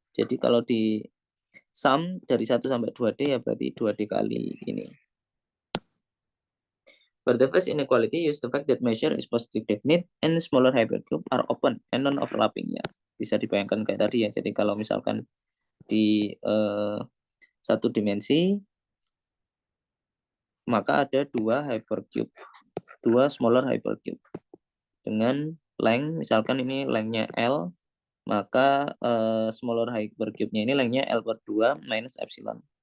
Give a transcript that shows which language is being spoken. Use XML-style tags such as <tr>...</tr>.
<id>Jadi kalau di sum dari 1 sampai 2D ya berarti 2D kali ini.</id> <en>For the first inequality, use the fact that measure is positive definite and smaller hypercube are open and non-overlapping.</en> <id>Ya, bisa dibayangkan kayak tadi ya. Jadi kalau misalkan di satu dimensi, maka ada dua hypercube, dua smaller hypercube dengan length, misalkan ini lengthnya L, maka smaller hypercube-nya ini lengthnya L per 2 minus epsilon.</id>